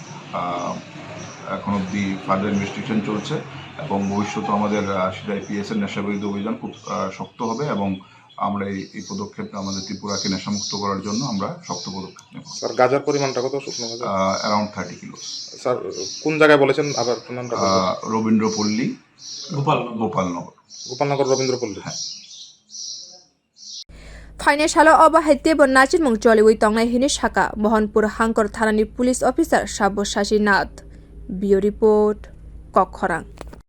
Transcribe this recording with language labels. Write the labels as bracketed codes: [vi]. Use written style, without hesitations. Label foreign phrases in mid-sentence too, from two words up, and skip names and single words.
[bn] এখন অবধি [en] further investigation [bn] চলছে এবং ভবিষ্যতে আমাদের সিদাই পিএস এর নেশা বিরোধী অভিযান খুব শক্ত হবে এবং আমরা এই পদক্ষেপ আমাদের ত্রিপুরাকে নেশামুক্ত করার জন্য আমরা শক্ত পদক্ষেপ নেব। স্যার গাজার পরিমাণটা কত? শুকনো গাজা [en] around 30 kilo. [bn] স্যার কোন জায়গায় বলেছেন আবার নামটা? রবীন্দ্রপল্লী গোপালনগর রবীন্দ্রপল্লী। হ্যাঁ। [trp] Financial Obahite Bonachir Mung Jollywood Tongai Hini Shaka Mohanpur Hangkor Thanani [en] police officer [trp] Sabo Shashi Nath Bio report Kokkhorang